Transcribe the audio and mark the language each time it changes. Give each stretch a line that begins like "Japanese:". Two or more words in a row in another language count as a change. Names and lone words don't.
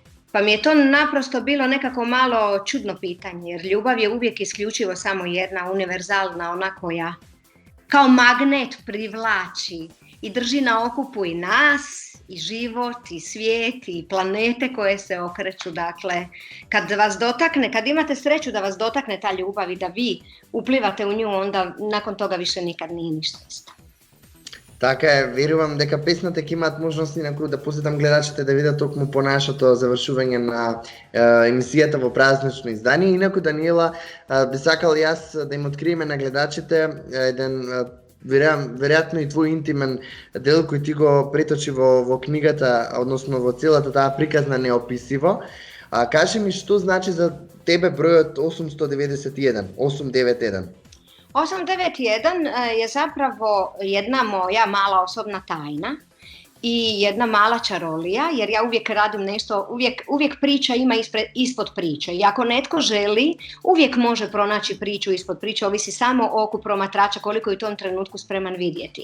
Croatian: Pa mi je to naprosto bilo nekako malo čudno pitanje, jer ljubav je uvijek isključivo samo jedna, univerzalna, ona koja kao magnet privlači i drži na okupu i nas, i život, i svijet, i planete koje se okreću. Dakle, kad vas dotakne, kad imate sreću da vas dotakne ta ljubav i da vi uplivate u nju, onda nakon toga više nikad nije ništa isto.
Macedonian: Така е, верувам дека песната ќе имаат можности накру да посетам гледачите да видат токму по нашето завршување на емисијата во празнично издание. Инаку, Даниела, би сакал јас да им откриеме на гледачите еден веројатно и твој интимен дел кој ти го преточи во книгата, односно во целата таа приказна неописиво. Кажи ми што значи за тебе бројот 891, 891?
Croatian: 891 je zapravo jedna moja mala osobna tajna i jedna mala čarolija, jer ja uvijek radim nešto, uvijek priča ima ispod priče. I ako netko želi, uvijek može pronaći priču ispod priče, ovisi samo o oku promatrača koliko je u tom trenutku spreman vidjeti.